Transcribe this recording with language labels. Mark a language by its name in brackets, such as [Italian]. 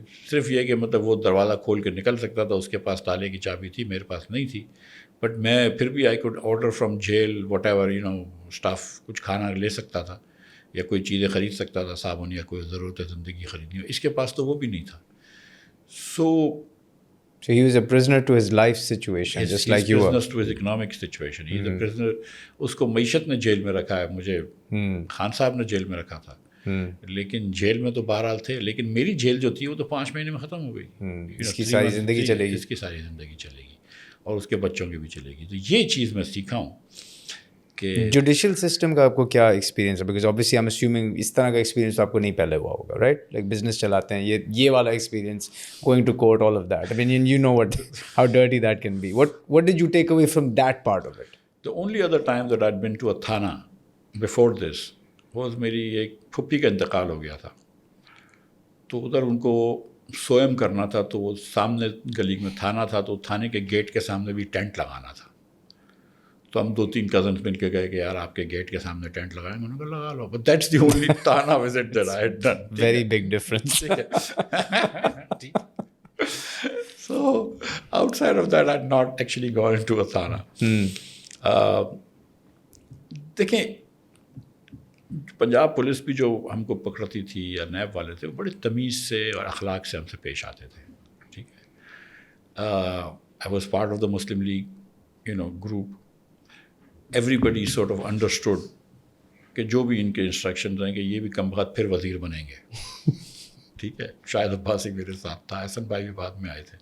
[Urdu] صرف یہ کہ مطلب وہ دروازہ کھول کے نکل سکتا تھا, اس کے پاس تالے کی چابی تھی, میرے پاس نہیں تھی, بٹ میں پھر بھی I could order from jail what ever staff, کچھ کھانا لے سکتا تھا یا کوئی چیزیں خرید سکتا تھا, صابن یا کوئی ضرورت زندگی خریدنی ہو. اس کے پاس تو وہ بھی نہیں تھا. [English] So he was a prisoner to his life situation, just like you were. Prisoner to his economic situation. He is a prisoner. [Urdu] اس کو معیشت نے جیل میں رکھا ہے, مجھے خان صاحب نے جیل میں رکھا تھا, لیکن جیل میں تو بہرحال تھے, لیکن میری جیل جو تھی وہ تو 5 مہینے میں ختم ہو گئی. اس کی ساری زندگی چلے گی, اس کی ساری زندگی چلے گی اور اس کے بچوں کی بھی چلے گی. تو یہ چیز میں سیکھا ہوں کہ [English] judicial system [Urdu] کا آپ کو کیا [English] experience ہے, because obviously I am assuming [Urdu] اس طرح کا ایکسپیرینس آپ کو نہیں پہلے ہوا ہوگا, [English] right, like business [Urdu] چلاتے ہیں, یہ والا [English] Experience, going to court, all of that, I mean you know what how dirty that can be. What did you take away from that part of it? The only other time that I'd been to a thana before this was [Urdu] میری ایک پھپھی کا انتقال ہو گیا تھا, تو ادھر ان کو سوئم کرنا تھا, تو وہ سامنے گلی میں تھانہ تھا, تو تھانے کے گیٹ کے سامنے بھی ٹینٹ لگانا تھا. تو ہم 2-3 کزنس مل کے گئے کہ یار آپ کے گیٹ کے سامنے ٹینٹ لگائیں, میں نے کہا لگا لو, [English] But that's the only thana visit that I had done. Very big difference. So outside of that I'd not actually gone into a thana. [Urdu] دیکھیں پنجاب پولیس بھی جو ہم کو پکڑتی تھی یا نیب والے تھے, وہ بڑے تمیز سے اور اخلاق سے ہم سے پیش آتے تھے. ٹھیک ہے, [English] I was part of the Muslim League group. Everybody sort of understood [Urdu] کہ جو بھی ان کے انسٹرکشنز ہیں کہ یہ بھی کم وقت پھر وزیر بنیں گے. ٹھیک ہے, شاہد عباسی میرے ساتھ تھا, حسن بھائی بھی بعد میں آئے تھے.